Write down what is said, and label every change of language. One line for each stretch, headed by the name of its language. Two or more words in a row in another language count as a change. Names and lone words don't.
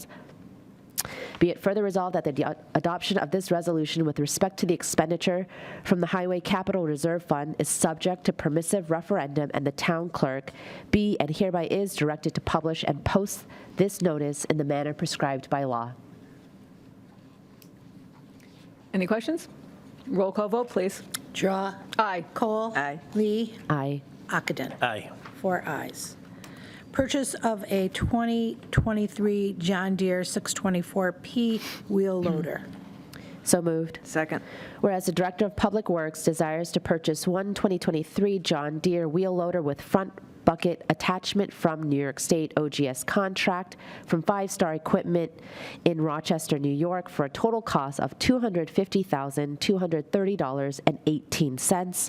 English: Be it further resolved that the adoption of this resolution with respect to the expenditure from the Highway Capital Reserve Fund is subject to permissive referendum, and the town clerk be and hereby is directed to publish and post this notice in the manner prescribed by law. Any questions? Roll call vote, please. Drawe. Aye. Kohl. Aye. Lee. Aye. Ockenden. Aye. 4 ayes. Purchase of a 2023 John Deere 624P wheel loader. So moved. Second. Whereas the Director of Public Works desires to purchase one 2023 John Deere wheel loader with front bucket attachment from New York State OGS contract from 5 Star Equipment in Rochester, New York, for a total cost of $250,230.18.